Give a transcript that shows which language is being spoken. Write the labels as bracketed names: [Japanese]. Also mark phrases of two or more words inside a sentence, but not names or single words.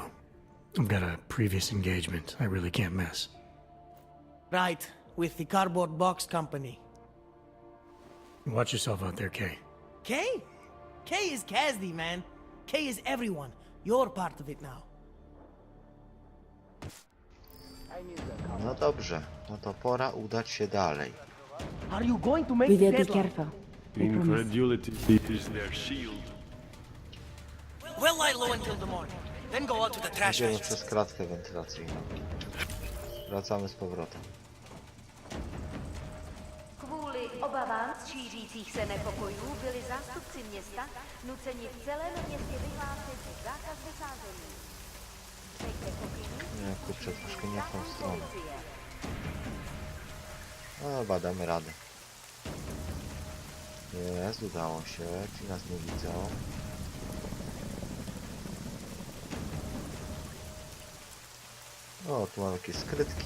[English] I've got a previous engagement I really can't miss. Right, with the cardboard box company. Watch yourself out there, Kay. Kay? Kay is Kazdi, man. Kay is everyone. You're part of it now. [Polish] No dobrze, no to pora udać się dalej. [English] Are you going to make We the will be deadline? careful. Incredulity is their shield. We'll lie low until the morning. Then go out to the trash [Polish] Idziemy [English] register. [Polish] przez klatkę wentylacyjną. Wracamy z powrotem. [Czech] Kvůli obavám z šířících se nepokojů byli zástupci města nuceni v celém městě vyhlásit zákaz vycházení. [Polish] Nie, kurczę, troszkę nie w tą stronę. No chyba damy radę. Jest, udało się. Ci nas nie widzą. O, tu mamy jakieś skrytki.